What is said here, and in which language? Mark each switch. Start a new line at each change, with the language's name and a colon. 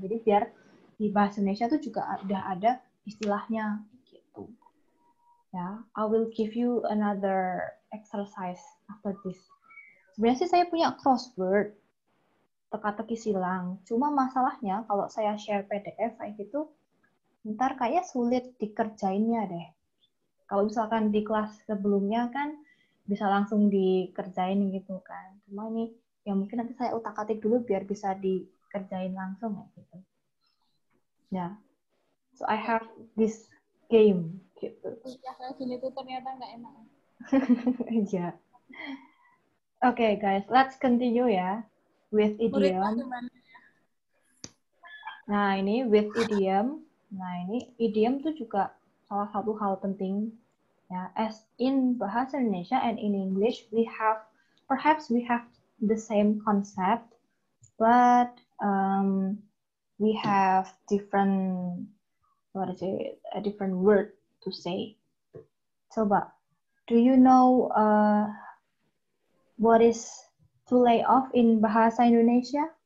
Indonesian: Jadi biar di bahasa Indonesia itu juga ada istilahnya gitu.
English: Ya, I will give you another exercise after this.
Indonesian: Sebenarnya sih saya punya crossword, teka-teki silang. Cuma masalahnya kalau saya share PDF kayak gitu, ntar kayak sulit dikerjainnya deh. Kalau misalkan di kelas sebelumnya kan bisa langsung dikerjain gitu kan. Cuma ini ya mungkin nanti saya utak-atik dulu biar bisa dikerjain langsung ya gitu.
English: Ya. So I have this game gitu.
Indonesian: Ya kayak gini tuh ternyata nggak enak.
English: Iya. Okay guys, let's continue ya with idiom.
Indonesian: Nah, ini
English: with idiom.
Indonesian: Nah, ini idiom itu juga salah satu hal penting ya.
English: As in bahasa Indonesia and in English, perhaps we have the same concept, but we have different a different word to say. Coba, do you know what is to lay off in bahasa Indonesia?